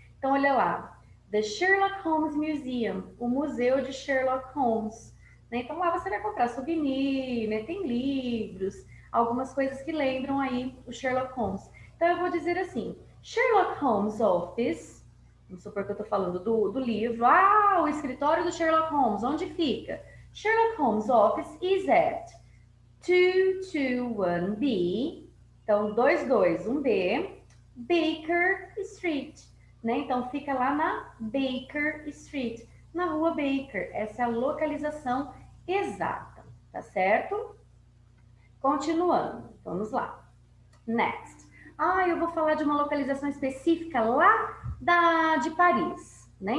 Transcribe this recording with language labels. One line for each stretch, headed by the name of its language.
Portuguese: Então, olha lá, The Sherlock Holmes Museum, o Museu de Sherlock Holmes. Né? Então, lá você vai comprar souvenir, né? Tem livros, algumas coisas que lembram aí o Sherlock Holmes. Então, eu vou dizer assim, Sherlock Holmes Office, vamos supor que eu estou falando do livro, o escritório do Sherlock Holmes, onde fica?
English: Sherlock Holmes Office is at 221B, então 221B, Baker Street, né?
Portuguese: Então fica lá na Baker Street, na rua Baker, essa é a localização exata, tá certo? Continuando, vamos lá. Next. Eu vou falar de uma localização específica lá de Paris, né?